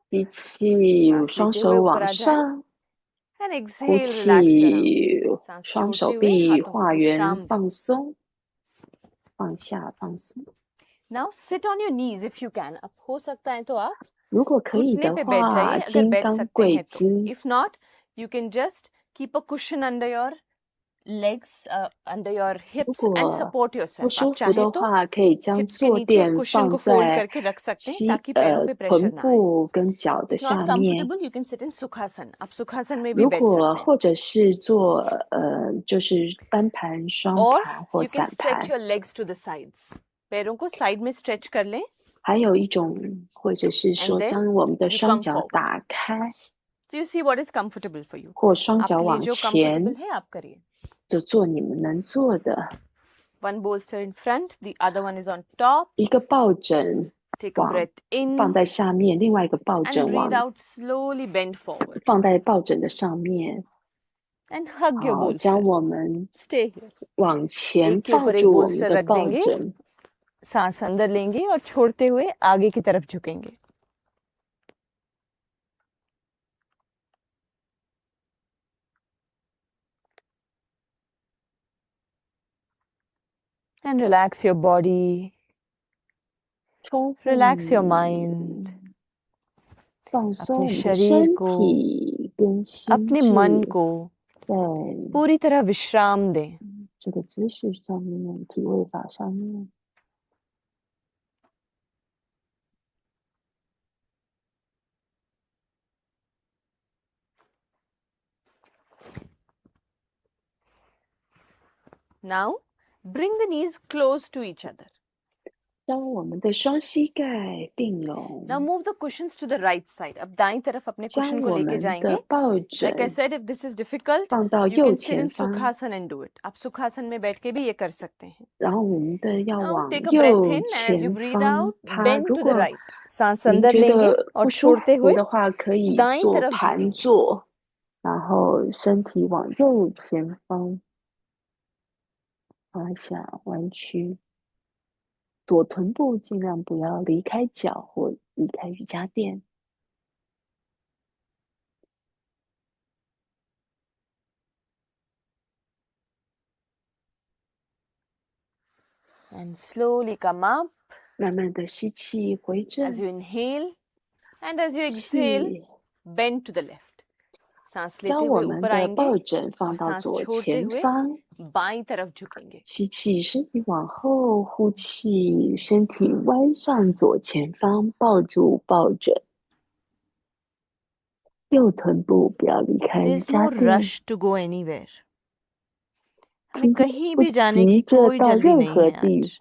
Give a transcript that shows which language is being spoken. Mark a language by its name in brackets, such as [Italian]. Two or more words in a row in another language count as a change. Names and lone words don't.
[Chinese] 吸气， [Hindi] सांस [Chinese] 双 [Hindi] लेते [Chinese] 手 [Hindi] हुए ऊपर [Chinese] 往 [Hindi] आ जाएं. [Chinese] 上， [English] And [Chinese] 呼 [English] exhale, relax your [Chinese] 气 [English] arms. [Hindi] सांस [Chinese] 双手 [Hindi] छोड़ते हुए [Chinese] 臂 [Hindi] हाथों को [Chinese] 画圆 [Hindi] विश्राम दें. [Chinese] 放松，放下放松。 [English] Now sit on your knees if you can. [Hindi] अब हो सकता है तो आप [Chinese] 如果可以 [Hindi] घुटने [Chinese] 的 [Hindi] पे बैठ [Chinese] 话， [Hindi] जाइए अगर [Chinese] 金 [Hindi] बैठ [Chinese] 刚 [Hindi] सकते [Chinese] 跪 [Hindi] हैं तो. [Chinese] 姿。 [English] If not, you can just keep a cushion under your legs, under your [Chinese] 如 [English] hips and [Chinese] 果 [English] support [Chinese] 不 [English] yourself. [Chinese] 舒 [Hindi] आप [Chinese] 服 [Hindi] चाहे [Chinese] 的 [Hindi] तो [Chinese] 话，可以将 [Hindi] hips के [Chinese] 坐 [Hindi] नीचे [Chinese] 垫 [Hindi] cushion [Chinese] 放 [Hindi] को fold [Chinese] 在 [Hindi] करके रख सकते हैं ताकि पैरों पे [Chinese] 臀 [Hindi] प्रेशर ना आए. [Chinese] 部跟脚的 [English] If not [Chinese] 下面。 [English] comfortable, you can sit in सुखासन. [Hindi] आप सुखासन में भी [Chinese] 如 [Hindi] बैठ [Chinese] 果 [Hindi] सकते हैं. [Chinese] 或者是做就是单盘、双 [English] Or [Chinese] 盘或 [English] you can [Chinese] 散盘 [English] stretch，your legs to the sides. [Hindi] पैरों को साइड में स्ट्रेच कर लें [Chinese] 还有一种，或者是 [English] And [Chinese] 说 [English] then [Chinese] 将我们的 [English] you [Chinese] 双 [English] come [Chinese] 脚 [English] forward. [Chinese] 打开， [English] So you see what is comfortable for you. [Chinese] 或双脚 [Hindi] आपके लिए [Chinese] 往 [Hindi] जो [Chinese] 前 [Hindi] comfortable है आप करिए. [Chinese] 就做你们能做的。 [English] One bolster in front, the other one is on top. [Chinese] 一个抱枕 [English] Take a [Chinese] 往 [English] breath [Chinese] 放 [English] in [Chinese] 在下面，另外一个抱 [English] and [Chinese] 枕 [English] breathe [Chinese] 往 [English] out slowly, bend forward [Chinese] 放在抱枕的上面。 [English] and hug your [Chinese] 好，将 [English] bolster. [Chinese] 我们 [English] Stay here. [Chinese] 往前 [Hindi] एक के [Chinese] 抱 [Hindi] ऊपर एक [Chinese] 住我们 [Hindi] bolster [Chinese] 的 [Hindi] रख [Chinese] 抱 [Hindi] देंगे, [Chinese] 枕， [Hindi] सांस अंदर लेंगे और छोड़ते हुए आगे की तरफ झुकेंगे. [English] And relax your body, [Chinese] 充分 [English] relax your mind, [Chinese] 放松 [Hindi] अपने [Chinese] 我们的 [Hindi] शरीर [Chinese] 身 [Hindi] को, [Chinese] 体跟心 [Hindi] अपने मन [Chinese] 智， [Hindi] को [Chinese] 在 [Hindi] पूरी तरह विश्राम दें. [Chinese] 这个姿势上面、体位法上面。 [English] Now, bring the knees close to each other. [Chinese] 将我们的双膝盖并拢， [English] Now move the cushions to the right side. [Hindi] अब दाईं तरफ अपने [Chinese] 将 [Hindi] cushion को [Chinese] 我 [Hindi] लेके [Chinese] 们 [Hindi] जाएंगे. [Chinese] 的抱 [English] Like I [Chinese] 枕 [English] said, if this is difficult, [Chinese] 放到 [English] you [Chinese] 右 [English] can sit [Chinese] 前 [English] in [Chinese] 方， [English] सुखासन and do it. [Hindi] आप सुखासन में बैठ के भी ये कर सकते हैं. [Chinese] 然后我们的要 [English] Now [Chinese] 往 [English] take a breath [Chinese] 右 [English] in and as you [Chinese] 前 [English] breathe [Chinese] 方 [English] out, [Chinese] 趴。 [English] bend [Chinese] 如 [English] to the [Chinese] 果 [English] right. सांस [Chinese] 您 [Hindi] अंदर [Chinese] 觉 [Hindi] लेंगे [Chinese] 得 [Hindi] और [Chinese] 不舒 [Hindi] छोड़ते [Chinese] 服 [Hindi] हुए [Chinese] 的话，可以 [Hindi] दाईं [Chinese] 做 [Hindi] तरफ [Chinese] 盘 [Hindi] झुकेंगे. [Chinese] 坐，然后身体往右前方趴下，弯曲，左臀部尽量不要离开脚或离开瑜伽垫。 [English] And slowly come up [Chinese] 慢慢的吸气回 [English] as [Chinese] 正， [English] you inhale and as you exhale, [Chinese] 气 [English] bend to the left. [Hindi] सांस लेते [Chinese] 将我 [Hindi] हुए [Chinese] 们 [Hindi] ऊपर [Chinese] 的 [Hindi] आएंगे [Chinese] 抱枕 [Hindi] और [Chinese] 放到 [Hindi] सांस [Chinese] 左 [Hindi] छोड़ते [Chinese] 前 [Hindi] हुए [Chinese] 方， [Hindi] बाईं तरफ झुकेंगे. [Chinese] 吸气，身体往后，呼气，身体弯向左前方，抱住抱枕，右臀部不要离开瑜 [English] There's [Chinese] 伽 [English] no [Chinese] 垫。 [English] rush to go anywhere. [Hindi] हमें [Chinese] 今天 [Hindi] कहीं [Chinese] 不 [Hindi] भी जाने [Chinese] 急 [Hindi] की [Chinese] 着 [Hindi] कोई [Chinese] 到 [Hindi] जल्दी [Chinese] 任 [Hindi] नहीं [Chinese] 何 [Hindi] है [Chinese] 地 [Hindi] आज.